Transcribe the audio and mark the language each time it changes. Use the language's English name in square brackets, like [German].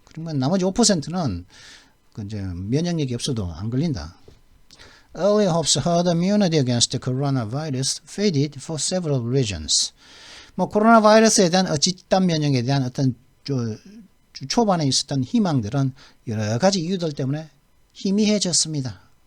[Korean] 그러면 나머지 5%는 그 이제 면역력이 없어도 안 걸린다. [English] Early hopes herd immunity against the coronavirus faded for several reasons. [Korean] 뭐 코로나 바이러스에 대한 집단 면역에 대한 어떤 초반에 있었던 희망들은 여러 가지 이유들 때문에 희미해졌습니다.